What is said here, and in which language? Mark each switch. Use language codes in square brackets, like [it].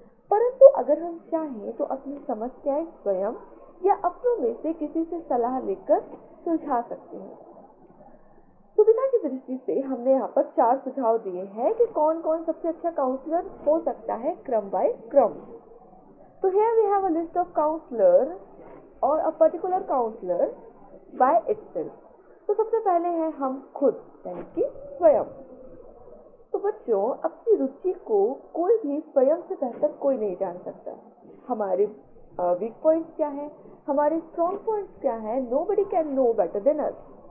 [hi] परंतु अगर हम चाहें तो अपनी समस्याएं स्वयं या अपनों में से किसी से सलाह लेकर सुलझा सकते हैं। सुविधा की दृष्टि से हमने यहाँ पर 4 सुझाव दिए हैं कि कौन कौन सबसे अच्छा काउंसलर हो सकता है क्रम बाय क्रम। [en] So here we have a list of counselor or a particular counselor by itself. [hi] तो सबसे पहले है हम खुद, यानी कि स्वयं। तो बच्चों, अपनी रुचि को कोई भी स्वयं से बेहतर कोई नहीं जान सकता। हमारे वीक पॉइंट्स क्या है, हमारे स्ट्रॉन्ग पॉइंट्स क्या है, [en] nobody can know better than us।